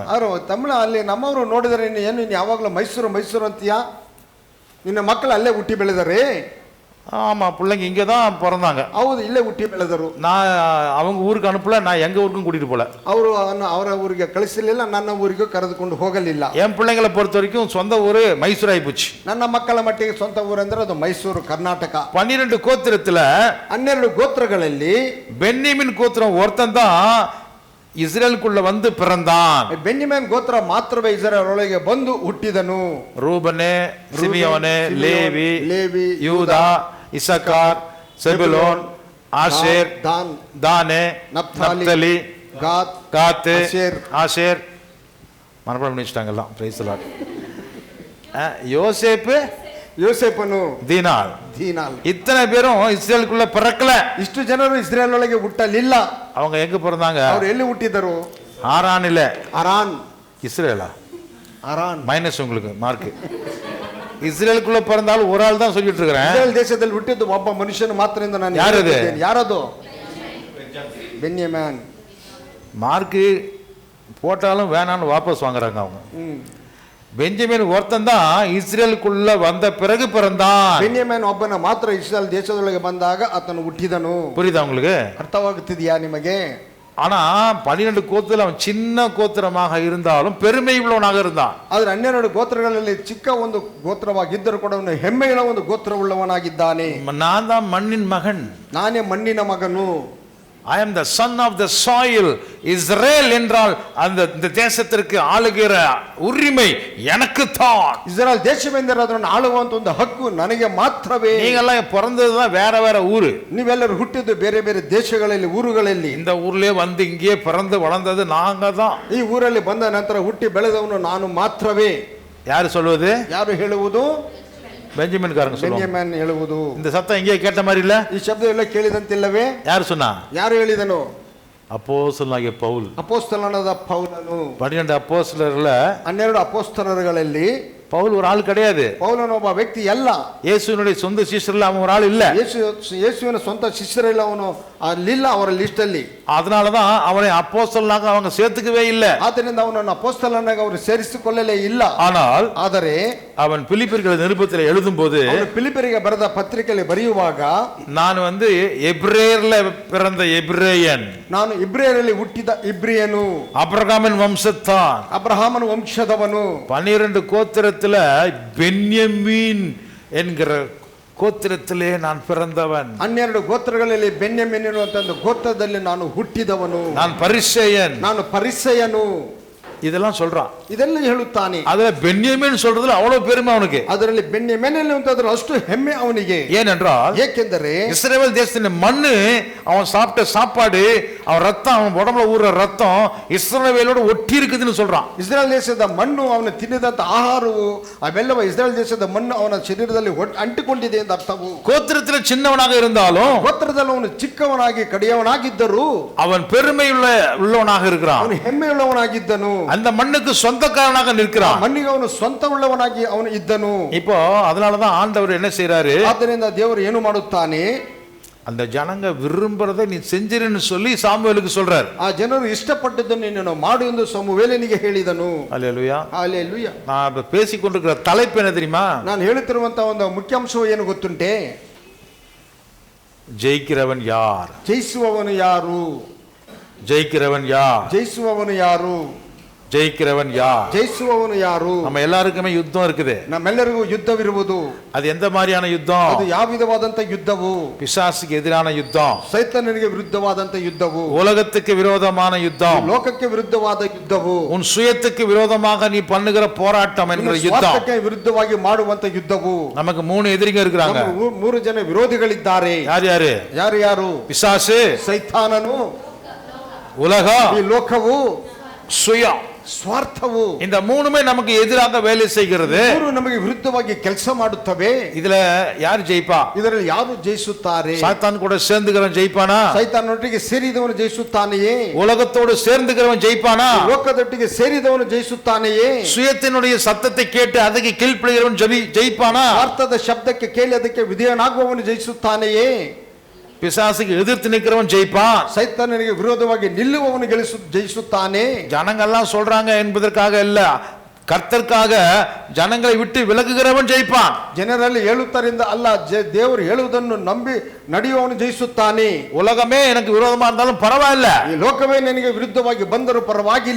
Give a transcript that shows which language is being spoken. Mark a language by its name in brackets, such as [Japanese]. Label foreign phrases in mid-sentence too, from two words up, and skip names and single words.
[Kannada] ಅವರು ತಮಿಳು ಅಲ್ಲಿ ನಮ್ಮವರು ನೋಡಿದರೆ ಏನು ಯಾವಾಗಲೂ ಮೈಸೂರು ಅಂತೀಯಾ? ನಿನ್ನ ಮಕ್ಕಳು ಅಲ್ಲೇ ಹುಟ್ಟಿ ಬೆಳೆದರೆ? [Tamil] ஆமா, பிள்ளைங்க இங்கே தான் பிறந்தாங்க. [Kannada] ಹೌದು, ಇಲ್ಲೇ ಹುಟ್ಟಿ ಬೆಳೆದರು. [Tamil] நான் அவங்க ஊருக்கு அனுப்பல, நான் எங்க ஊருக்கும் கூட்டிட்டு போல. [Kannada] ಅವರು ಅವರ ಊರಿಗೆ ಕಳಿಸಲಿಲ್ಲ, ನನ್ನ ಊರಿಗೂ ಕರೆದುಕೊಂಡು ಹೋಗಲಿಲ್ಲ. [Tamil] என் பிள்ளைங்களை பொறுத்த வரைக்கும் சொந்த ஊரு மைசூர் ஆகி போச்சு. [Kannada] ನನ್ನ ಮಕ್ಕಳ ಮಟ್ಟಿಗೆ ಸ್ವಂತ ಊರು ಅಂದ್ರೆ ಅದು ಮೈಸೂರು, ಕರ್ನಾಟಕ. [Tamil] 12 கோத்திரத்துல [Kannada] 12 ಗೋತ್ರಗಳಲ್ಲಿ [Tamil] பென்யமீன் கோத்திரம் ஒருத்தன் தான் இஸ்ரேலுக்குள்ள வந்து பிறந்தான். [Kannada] ಬೆನ್ಯಮೀನ್ ಗೋತ್ರ ಮಾತ್ರವೇ ಇಸ್ರಾಯೇಲ್ ಒಳಗೆ ಬಂದು ಹುಟ್ಟಿದನು. [Tamil] ரூபனே, சிமியோனே, லேவி, யூதா, இசக்கார், செபுலோன், ஆஷேர், தானே, நப்தலி, காத், ஆஷேர். மனப்பாடம் பண்ணி வச்சிட்டாங்க எல்லாம். [English] Praise the Lord. [Tamil] யோசேப்பனு, தீனாள். இத்தனை பேரும் இஸ்ரேலுக்குள்ள பிறக்கல. [Kannada] ಇಷ್ಟು ಜನರು ಇಸ್ರೇಲ್ ಒಳಗೆ ಹುಟ್ಟಲಿಲ್ಲ. [Tamil] அவங்க எங்க பிறந்தாங்க? [Kannada] ಅವರು ಎಲ್ಲಿ ಹುಟ್ಟಿದರು? [Tamil] ஆரானில. [Kannada] ಅರಾನ್. [Tamil] இஸ்ரேலா? [Kannada] ಅರಾನ್ [Tamil] மைனஸ் உங்களுக்கு மார்க். இஸ்ரேலுக்குள்ள பிறந்தாலும் ஒரு ஆள் தான் சொல்லிட்டு இருக்கிறேன். [Kannada] ಇಸ್ರೇಲ್ ದೇಶದಲ್ಲಿ ಹುಟ್ಟಿದ್ದು ಒಬ್ಬ ಮನುಷ್ಯನು ಮಾತ್ರ ಎಂದು ನಾನು ಯಾರದು? ಬೆನ್ಯಮೀನ್. [Tamil] மார்க் போட்டாலும் வேணான்னு வாபஸ் வாங்குறாங்க அவங்க. பெஞ்சமின் ஒருத்தன் தான் இஸ்ரேலுக்குள்ள வந்த பிறகு பிறந்தான். [Kannada] ಬೆನ್ಯಮೀನ್ ಒಬ್ಬನ ಮಾತ್ರ ಇಸ್ರೇಲ್ ದೇಶದೊಳಗೆ ಬಂದಾಗ ಆತನು ಹುಟ್ಟಿದನು. [Tamil] புரியுதா உங்களுக்கு? [Kannada] ಅರ್ಥವಾಗುತ್ತಿದೆಯಾ ನಿಮಗೆ? [Tamil] ஆனா 12 கோத்திரம் அவன் சின்ன கோத்திரமாக இருந்தாலும் பெருமை உள்ளவனாக இருந்தான். [Kannada] ಆದ್ರೆ 12 ಗೋತ್ರಗಳಲ್ಲಿ ಚಿಕ್ಕ ಒಂದು ಗೋತ್ರವಾಗಿದ್ದರೂ ಕೂಡ ಅವನು ಹೆಮ್ಮೆಯ ಒಂದು ಗೋತ್ರವುಳ್ಳವನಾಗಿದ್ದಾನೆ. [Tamil] நான் தான் மண்ணின் மகன், [Kannada] ನಾನೇ ಮಣ್ಣಿನ ಮಗನು. [English] I am the son of the soil. [Tamil] இஸ்ரேல் என்றால் அந்த தேசத்திற்கு ஆளுகிற உரிமை எனக்கு தான். [Kannada] ಇಸ್ರೇಲ್ ದೇಶವೆಂದರೆ ಅದನ್ನು ಆಳುವಂತ ಒಂದು ಹಕ್ಕು ನನಗೆ ಮಾತ್ರವೇ. [Tamil] நீங்கெல்லாம் பிறந்ததுதான் வேற வேற ஊரு. [Kannada] ನೀವೆಲ್ಲರೂ ಹುಟ್ಟಿದ್ದು ಬೇರೆ ಬೇರೆ ದೇಶಗಳಲ್ಲಿ, ಊರುಗಳಲ್ಲಿ. [Tamil] இந்த ஊர்லயே வந்து இங்கே பிறந்து வளர்ந்தது நாங்க தான். [Kannada] ಈ ಊರಲ್ಲಿ ಬಂದ ನಂತರ ಹುಟ್ಟಿ ಬೆಳೆದವನು ನಾನು ಮಾತ್ರವೇ. [Tamil] யாரு சொல்வது? [Kannada] ಯಾರು ಹೇಳುವುದು? [Tamil] பெஞ்சமின் காரங்க சொல்லுவாங்க. [Kannada] ಬೆನ್ಯಮೀನ್ ಹೇಳುವುದು. [Tamil] இந்த சத்தம் எங்கே கேட்ட மாதிரி இல்ல? [Kannada] ಈ ಶಬ್ದ ಎಲ್ಲ ಕೇಳಿದಂತಿಲ್ಲವೇ? [Tamil] யாரு சொன்னா? [Kannada] ಯಾರು ಹೇಳಿದನು? [Tamil] அப்போஸ்தலனாகிய பவுல். [Kannada] ಅಪೋಸ್ತಲನಾದ ಪೌಲನು [Tamil] 12 அப்போஸ்தலர்ல [Kannada] 12 ಅಪೋಸ್ತಲರುಗಳಲ್ಲಿ [Tamil] பவுல் ஒரு ஆள் கிடையாது. [Kannada] ಪೌಲನು ಒಬ್ಬ ವ್ಯಕ್ತಿ ಅಲ್ಲ. [Tamil] இயேசுவினுடைய சொந்த சீஷர்ல அவன் ஒரு ஆள் இல்ல. [Kannada] ಯೇಸುವಿನ ಸ್ವಂತ ಶಿಷ್ಯರಿಲ್ಲ, ಅವನು ಅಲ್ಲಿಲ್ಲ ಅವರ ಲಿಸ್ಟ್ ಅಲ್ಲಿ. [Tamil] அதனாலதான் அவனை அப்போஸ்தலனாக அவங்க சேர்த்துக்கவே இல்ல. [Kannada] ಆದ್ದರಿಂದ ಅವನನ್ನು ಅಪೋಸ್ತಲನಾಗಿ ಅವರು ಸೇರಿಸಿಕೊಳ್ಳಲೇ ಇಲ್ಲ. ಆದರೆ [Tamil] அவன் பிலிப்பியர்கள் நிருபத்தில் எழுதும்போது [Kannada] பிலிப்பியರಿಗೆ ಬರೆದ ಪತ್ರಿಕೆಯಲ್ಲಿ ಬರೆಯುವಾಗ [Tamil] நான் எபிரேயர்ல பிறந்த எபிரேயன், [Kannada] ನಾನು ಇಬ್ರಿಯರಲ್ಲಿ ಹುಟ್ಟಿದ ಇಬ್ರಿಯನು, [Tamil] அப்ரகாமின் வம்சத்தான், [Kannada] ಅಬ್ರಹಾಮನ ವಂಶದವನು, [Tamil] 12 கோத்திரத்துல பென்யமீன் என்கிற கோத்திரத்திலே நான் பிறந்தவன், [Kannada] 12 ಗೋತ್ರಗಳಲ್ಲಿ ಬೆನ್ಯಾಮೀನ್ ಎನ್ನುವಂತ ಒಂದು ಗೋತ್ರದಲ್ಲಿ ನಾನು ಹುಟ್ಟಿದವನು, [Tamil] நான் பரிசேயன், [Kannada] ನಾನು ಪರಿಸೇಯನು, [Tamil] இதெல்லாம் சொல்றான். [Kannada] ಇದೆಲ್ಲ ಹೇಳುತ್ತಾನೆ. [Tamil] அதுல பென்யமீன் சொல்றதுல அவ்வளவு பெருமை அவனுக்கு. [Kannada] ಅದರಲ್ಲಿ ಬೆನ್ಯಾಮೀನ್ ಎನ್ನುವಂತದ್ರ ಅಷ್ಟು ಹೆಮ್ಮೆ ಅವನಿಗೆ. [Tamil] ஏனென்றால் [Kannada] ಏಕೆಂದರೆ [Tamil] இஸ்ரவேல் தேசத்தின் மண்ணு, அவன் சாப்பிட்ட சாப்பாடு, அவன் ரத்தம், அவன் உடம்புல ஊறுற ரத்தம் இஸ்ரவேலோட ஒட்டி இருக்குதுன்னு சொல்றான். [Kannada] ಇಸ್ರೇಲ್ ದೇಶದ ಮಣ್ಣು, ಅವನು ತಿನ್ನಿದಂತ ಆಹಾರವು ಅವೆಲ್ಲವೂ ಇಸ್ರೇಲ್ ದೇಶದ ಮಣ್ಣು ಅವನ ಶರೀರದಲ್ಲಿ ಅಂಟಿಕೊಂಡಿದೆ ಎಂದು ಅರ್ಥವು. [Tamil] கோத்திரத்தில் சின்னவனாக இருந்தாலும் [Kannada] ಗೋತ್ರದಲ್ಲಿ ಅವನು ಚಿಕ್ಕವನಾಗಿ ಕಡೆಯವನಾಗಿದ್ದರೂ [Tamil] அவன் பெருமை உள்ளவனாக இருக்கிறான். [Kannada] ಅವನು ಹೆಮ್ಮೆಯುಳ್ಳವನಾಗಿದ್ದನು. [Tamil] அந்த மண்ணுக்கு சொந்தக்காரனாக நிற்கிறான். [Kannada] ಮಣ್ಣಿಗೆ ಅವನು ಸ್ವಂತವುಳ್ಳವನಾಗಿ ಅವನು ಇದ್ದನು. [Tamil] இப்போ அதனாலதான் ஆண்டவர் என்ன செய்யறாரு, [Kannada] ಆದ್ದರಿಂದ ದೇವರು ಏನು ಮಾಡುತ್ತಾನೆ, [Tamil] அந்த ஜனங்க விரும்புறதை நீ செஞ்சிருன்னு சொல்லி சாமுவேலுக்கு சொல்றார். [Kannada] ಆ ಜನರು ಇಷ್ಟಪಟ್ಟದ್ದನ್ನು ನೀನು ಮಾಡು ಎಂದು ಸಮುವೇಲನಿಗೆ ಹೇಳಿದನು. [Tamil] அல்லேலூயா, [Kannada] ಹಲ್ಲೆಲೂಯಾ. [Tamil] நான் பேசிக்கொண்டிருக்கிற தலைப்பு என்ன தெரியுமா? [Kannada] ನಾನು ಹೇಳುತ್ತಿರುವಂತ ಒಂದು ಮುಖ್ಯಾಂಶವು ಏನು ಗೊತ್ತುಂಟೆ? [Tamil] ஜெயிக்கிறவன் யார்? [Kannada] ಜಯಿಸುವವನು ಯಾರು? [Tamil] ஜெயிக்கிறவன் யார்? [Kannada] ಜಯಿಸುವವನು ಯಾರು? [Tamil] ஜெயிக்கிறவன் யார்? [Kannada] ಜಯಿಸುವವನು ಯಾರು? [Tamil] நம்ம எல்லாருக்குமே யுத்தம் இருக்குது. [Kannada] ನಮ್ಮೆಲ್ಲರಿಗೂ ಯುದ್ಧವಿರುವುದು. [Tamil] அது எந்த மாதிரியான யுத்தம்? [Kannada] ಅದು ಯಾವ ವಿಧವಾದಂತ ಯುದ್ಧವು? [Tamil] பிசாசுக்கு எதிரான யுத்தம், [Kannada] ಸೈತಾನನಿಗೆ ವಿರುದ್ಧವಾದಂತ ಯುದ್ಧವು, [Tamil] உலகத்துக்கு விரோதமான யுத்தம், [Kannada] ಲೋಕಕ್ಕೆ ವಿರುದ್ಧವಾದ ಯುದ್ಧವು, [Tamil] உன் சுயத்துக்கு விரோதமாக நீ பண்ணுகிற போராட்டம் என்கிற யுத்தம். [Kannada] ಸ್ವಾರ್ಥಕ್ಕೆ ವಿರುದ್ಧವಾಗಿ ಮಾಡುವಂತ ಯುದ್ಧವು. [Tamil] நமக்கு 3 எதிரிங்க இருக்கிறாங்க. [Kannada] 3 ಜನ ವಿರೋಧಿಗಳಿದ್ದಾರೆ. [Tamil] யாரு? [Kannada] ಯಾರು? [Tamil] பிசாசு, [Kannada] ಸೈತಾನನು, [Tamil] உலகம், [Kannada] ಈ ಲೋಕವು, [Tamil] சுயம், [Kannada] ಸ್ವಾರ್ಥವು. [Tamil] இந்த 3மே நமக்கு எதிராக வேலை செய்கிறது. [Kannada] ಮೂರು ನಮಗೆ ವಿರುದ್ಧವಾಗಿ ಕೆಲಸ ಮಾಡುತ್ತವೆ. [Tamil] இதுல யார் ஜெயிப்பா? [Kannada] ಇದರಲ್ಲಿ ಯಾರು ಜಯಿಸುತ್ತಾರೆ? [Tamil] சாத்தான் கூட சேர்ந்துக்கிறவன் ஜெயிப்பானா? [Kannada] ಸೈತಾನೊಟ್ಟಿಗೆ ಸೇರಿದವನು ಜಯಿಸುತ್ತಾನೆಯೇ? [Tamil] உலகத்தோடு சேர்ந்துக்கிறவன் ஜெயிப்பானா? [Kannada] ಲೋಕದೊಟ್ಟಿಗೆ ಸೇರಿದವನು ಜಯಿಸುತ್ತಾನೆಯೇ? [Tamil] சுயத்தினுடைய சத்தத்தை கேட்டு ಅದಕ್ಕೆ கீழ்ப்படிகிறவன் ஜெயிப்பானா? [Kannada] ಸ್ವಾರ್ಥದ ಶಬ್ದಕ್ಕೆ ಕೇಳಿ ಅದಕ್ಕೆ ವಿಧೇಯನಾಗುವವನು ಜಯಿಸುತ್ತಾನೆಯೇ? [Tamil] பிசாசுக்கு எதிர்த்து நிற்கிறவன் ஜெயிப்பான். [Kannada] ಸೈತಾನನಿಗೆ ವಿರೋಧವಾಗಿ ನಿಲ್ಲುವವನು ಜಯಿಸುತ್ತಾನೆ. [Tamil] ஜனங்கள்லாம் சொல்றாங்க என்பதற்காக இல்ல, கர்த்தர்க்காக ஜனங்களை விட்டு விலகுகிறவன் ஜெயிப்பான். [Kannada] ಜನರಲ್ಲಿ ಹೇಳುತ್ತಾರಿಂದ ಅಲ್ಲ, ದೇವರು ಹೇಳುವುದನ್ನು ನಂಬಿ ನಡೆಯುವವನು ಜಯಿಸುತ್ತಾನೆ. [Tamil] உலகமே எனக்கு விரோதமா இருந்தாலும் பரவாயில்ல, [Kannada] ಈ ಲೋಕವೇ ನನಗೆ ವಿರುದ್ಧವಾಗಿ ಬಂದರೂ ಪರವಾಗಿಲ್ಲ,